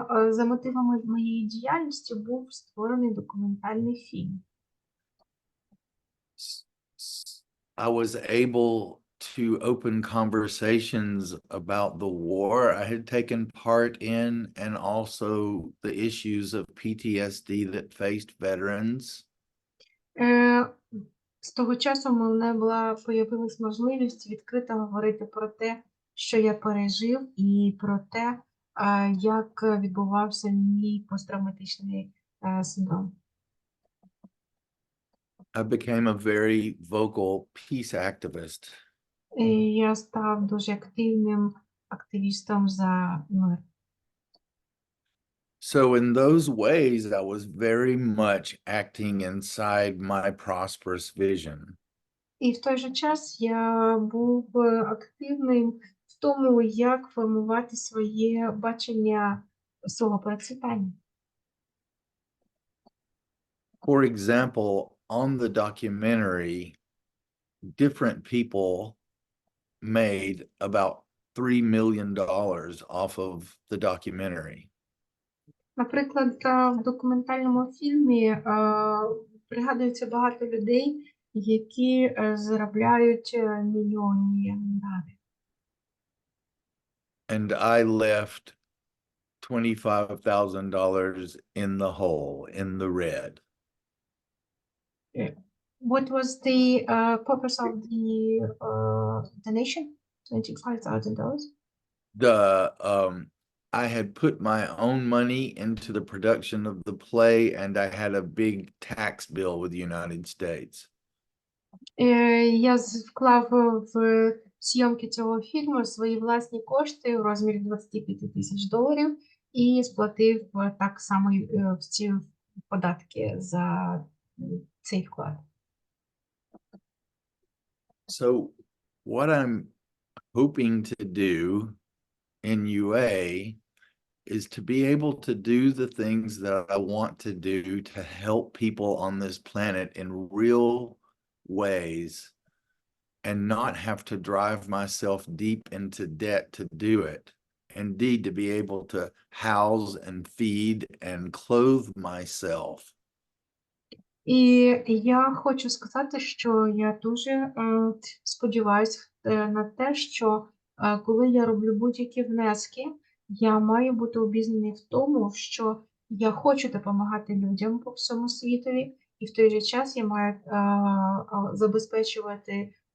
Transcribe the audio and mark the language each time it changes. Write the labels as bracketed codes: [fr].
[uk] За мотивами моєї діяльності був створений документальний фільм. [en] I was able to open conversations about the war I had taken part in and also the issues of PTSD that faced veterans. [uk] З того часу в мене появилась можливість відкрито говорити про те, що я пережив, і про те, як відбувався мій посттравматичний синдром. [en] I became a very vocal peace activist. [uk] І я став дуже активним активістом за мир. [en] So in those ways, I was very much acting inside my prosperous vision. [uk] І в той же час я був активним в тому, як формувати своє бачення свого процвітання. [en] For example, on the documentary, different people made about $3 million off of the documentary. [uk] Наприклад, в документальному фільмі пригадується багато людей, які заробляють мільйонні гривень. [en] And I left $25,000 in the hole, in the red. What was the purpose of the donation? $25,000? I had put my own money into the production of the play, and I had a big tax bill with the United States. [uk] Я вклав в зйомки цього фільму свої власні кошти в розмірі $25,000 і сплатив так само ці податки за цей вклад. [en] So what I'm hoping to do in UA is to be able to do the things that I want to do to help people on this planet in real ways and not have to drive myself deep into debt to do it. Indeed, to be able to house and feed and clothe myself. [uk] І я хочу сказати, що я дуже сподіваюся на те, що коли я роблю будь-які внески, я маю бути обізнаний в тому, що я хочу допомагати людям по всьому світові, і в той же час я маю забезпечувати